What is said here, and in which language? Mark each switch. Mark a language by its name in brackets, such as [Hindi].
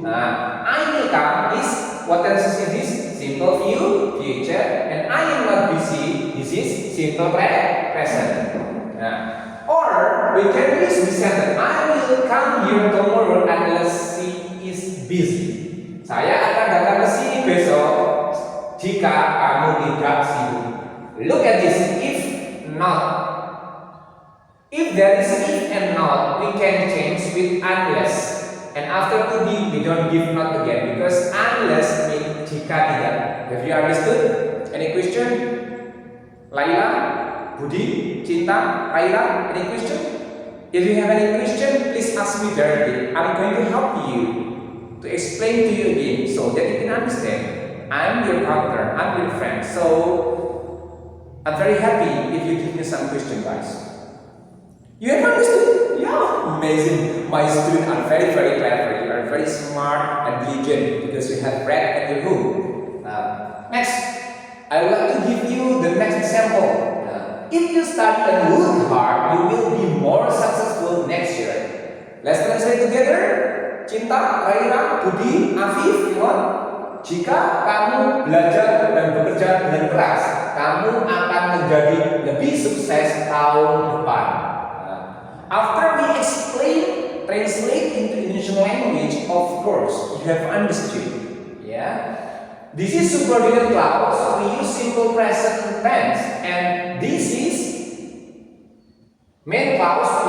[English] Nah, I will come is what tense is this? Simple future, and I am not busy. This is simple present. Nah, or we can use this sentence. I will come here tomorrow unless she is busy. [Indonesian] Saya akan datang ke sini besok jika kamu tidak sibuk. [English] Look at this. If not. If there is if and not, we can change with unless. And after to be, we don't give not again because unless means [Indonesian] jika tidak. [English] Have you understood? Any question? Laila, Budi, Cinta, Raila, any question? If you have any question, please ask me directly. I'm going to help you to explain to you again so that you can understand. I'm your partner, I'm your friend. So I'm very happy if you give me some question, guys. You have understood? Yeah, amazing. My students are very, very clever. You are very smart and diligent because you have read at the room. Next, I would like to give you the next example. If you study and work hard, you will be more successful next year. Let's translate together. Cinta, Raira, Budi, Afif, what? [Indonesian] Jika kamu belajar dan bekerja dengan keras, kamu akan menjadi lebih sukses tahun depan. [English] After we translate into Indonesian language, of course, you have understood. Yeah, this is subordinate clause. We use simple present tense, and this is main clause.